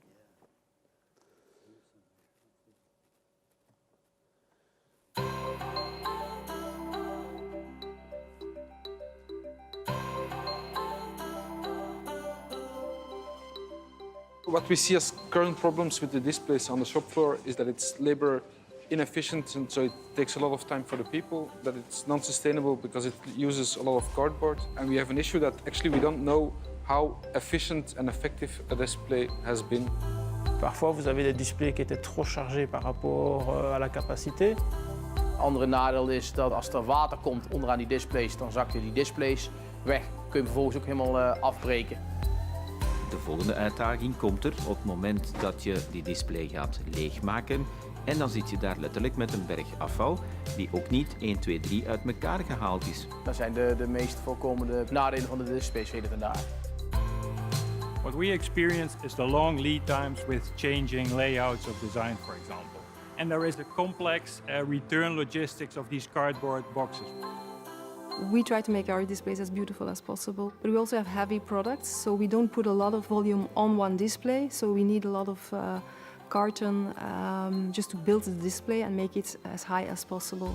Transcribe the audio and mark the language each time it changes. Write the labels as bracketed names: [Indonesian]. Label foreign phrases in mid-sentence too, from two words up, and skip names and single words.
[English] What we see as current problems with the displays on the shop floor is that it's labor inefficient, and so it takes a lot of time for the people, that it's non-sustainable because it uses a lot of cardboard. And we have an issue that actually we don't know how efficient and effective a display has been. [French] Parfois, vous avez des displays qui étaient trop chargés par rapport à la capacité. [Dutch] Andere nadeel is dat als er water komt onderaan die displays, dan zakken die displays weg. Kun je vervolgens ook helemaal afbreken. De volgende uitdaging komt er op het moment dat je die display gaat leegmaken. En dan zit je daar letterlijk met een berg afval die ook niet 1, 2, 3 uit elkaar gehaald is. Dat zijn de meest voorkomende nadelen van de displays heden vandaag. [English] What we experience is the long lead times with changing layouts of design, for example. And there is the complex return logistics of these cardboard boxes. We try to make our displays as beautiful as possible, but we also have heavy products, so we don't put a lot of volume on one display, so we need a lot of carton just to build the display and make it as high as possible.